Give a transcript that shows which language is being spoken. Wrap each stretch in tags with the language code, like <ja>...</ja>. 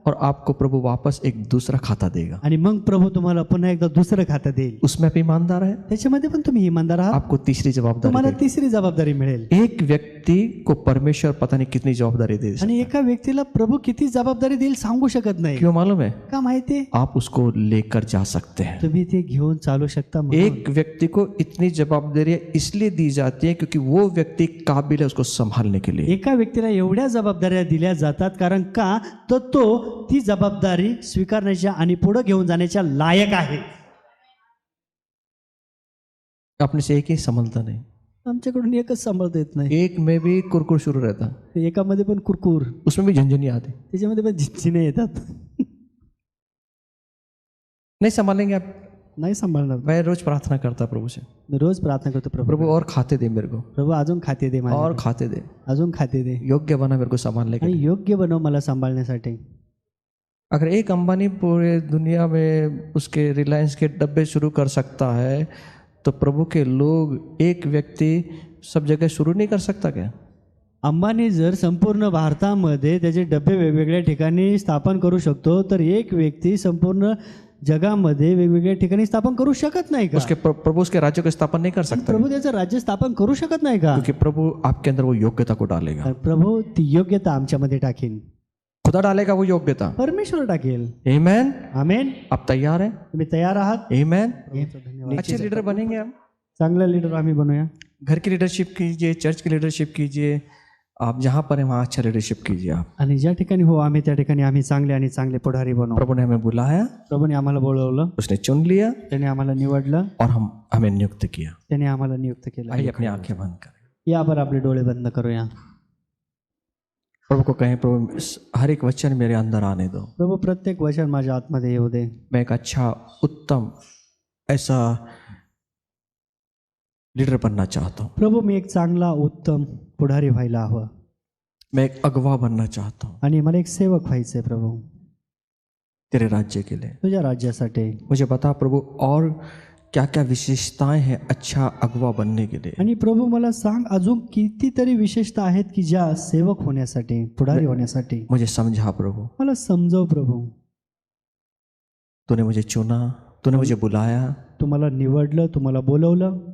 <hi>और आपको प्रभु वापस एक दूसरा खाता देगा।</hi> <mr>आणि मग प्रभू तुम्हाला पुन्हा एकदा दुसरं खातं देईल.</mr> <hi>उसमें आप ईमानदार है,</hi> <mr>त्याच्यामध्ये पण तुम्ही इमानदार आहात.</mr> <hi>आपको तीसरी जवाबदारी</hi> <mr>तुम्हाला</mr> <hi>देगा।</hi> <mr>तिसरी जबाबदारी मिळेल.</mr> <hi>एक व्यक्ति को परमेश्वर पता नहीं कितनी जवाबदारी दे सकता</hi> <mr>आणि एका व्यक्तीला प्रभू किती जबाबदारी देईल सांगू शकत</mr> <hi>है।</hi> <mr>नाही.</mr> <hi>क्यों मालूम है?</hi> <mr>का माहितीये?</mr> <hi>आप उसको लेकर जा सकते हैं।</hi> <mr>तुम्ही ते घेऊन चालू शकता. म्हणून.</mr> <hi>एक व्यक्ति को इतनी जवाबदारियां इसलिए दी जाती है क्योंकि वो व्यक्ति काबिल है उसको संभालने के लिए।</hi> <mr>एका व्यक्तीला एवढ्या जबाबदाऱ्या दिल्या जातात कारण का तर तो ती जबाबदारी स्वीकारण्याच्या आणि पुढे घेऊन जाण्याच्या लायक आहे.</mr> <hi>अपने से एक ही संभलता नहीं,</hi> <mr>आमच्याकडून एकच सांभाळता येत नाही.</mr> <hi>एक में भी कुरकुर शुरू रहता,</hi> <mr>एकामध्ये पण कुरकुर,</mr> <hi>उसमें भी झंझनी आती।</hi> <mr>त्याच्यामध्ये पण झिंझिने येतात.</mr> <hi>नहीं संभालेंगे आप?</hi> <mr>नाही सांभाळणार.</mr> <hi>मैं रोज प्रार्थना करता प्रभु से,</hi> <mr>मी रोज प्रार्थना करतो प्रभू,</mr> <hi>प्रभु और खाते दे मेरे को,</hi> <mr>प्रभू अजून खाते दे मला,</mr> <hi>और खाते दे,</hi> <mr>अजून खाते दे</mr> <hi>योग्य बना मेरे को संभालने के</hi> <mr>आणि</mr> <hi>लिए।</hi> <mr>योग्य बनव मला सांभाळण्यासाठी.</mr> <hi>अगर एक अंबानी पूरे दुनिया में उसके रिलायंस के डब्बे शुरू कर सकता है तो प्रभु के लोग एक व्यक्ति सब जगह शुरू नहीं कर सकता क्या?</hi> <mr>अंबानी जर संपूर्ण भारतामध्ये त्याचे डबे वेगवेगळ्या ठिकाणी स्थापन करू शकतो तर एक व्यक्ती संपूर्ण जगामध्ये वेगवेगळ्या ठिकाणी स्थापन करू शकत नाही का?</mr> <hi>उसके प्रभु उसके राज्य को स्थापन नहीं कर सकता</hi> <mr>प्रभू त्याचं राज्य स्थापन करू शकत नाही का?</mr> <hi>क्योंकि प्रभु आपके अंदर वो योग्यता को डालेगा।</hi> <mr>तर प्रभू ती योग्यता आमच्यामध्ये टाकेल.</mr> <hi>खुदा डालेगा वो योग्यता।</hi> <mr>परमेश्वर टाकेल.</mr> <hi>आमेन।</hi> <mr>आमेन.</mr> <hi>आप तैयार हैं?</hi> <mr>तुम्ही तयार आहात?</mr> <hi>आमेन।</hi> <mr>धन्यवाद.</mr> <hi>अच्छे लीडर बनेंगे हम।</hi> <mr>चांगला लीडर आम्ही बनूया.</mr> <hi>घर की लीडरशिप कीजिए, चर्च की लीडरशिप कीजिए, आप जहाँ पर हैं वहाँ अच्छा लीडरशिप कीजिए आप।</hi> <mr>आणि ज्या ठिकाणी हो आम्ही त्या ठिकाणी आम्ही चांगले आणि चांगले पुढारी बनवू.</mr> <hi>प्रभु ने हमें बुलाया,</hi> <mr>प्रभूने आम्हाला बोलवलं,</mr> <hi>उसने चुन लिया</hi> <mr>त्याने आम्हाला निवडलं,</mr> <hi>और हमें नियुक्त किया।</hi> <mr>त्याने आम्हाला नियुक्त केलं.</mr> <hi>आइए अपनी आंखें बंद करें,</hi> <mr>यावर आपले डोळे बंद करूया.</mr> <hi>प्रभु को कहें, प्रभु हर एक वचन मेरे अंदर आने दो।</hi> <mr>प्रभू प्रत्येक वचन माझ्या आतमध्ये येऊ दे.</mr> <hi>मैं एक अच्छा उत्तम ऐसा लीडर बनना चाहता हूँ।</hi> <mr>प्रभू मी एक चांगला उत्तम पुढारी व्हायला हवं</mr> <hi>मैं एक अगवा बनना चाहता हूँ</hi> <mr>आणि मला एक सेवक व्हायचंय प्रभू</mr> <hi>तेरे राज्य के लिए।</hi> <mr>तुझ्या राज्यासाठी.</mr> <hi>मुझे बता प्रभु और क्या क्या विशेषताएं हैं अच्छा अगवा बनने के लिए।</hi> <mr>आणि प्रभू मला सांग अजून कितीतरी विशेषता आहेत की ज्या सेवक होण्यासाठी, पुढारी होण्यासाठी.</mr> <hi>मुझे समझा प्रभु,</hi> <mr>मला समजव प्रभू.</mr> <hi>तूने मुझे चुना, तूने मुझे बुलाया,</hi> <mr>तुम्हाला निवडलं, तुम्हाला बोलवलं</mr>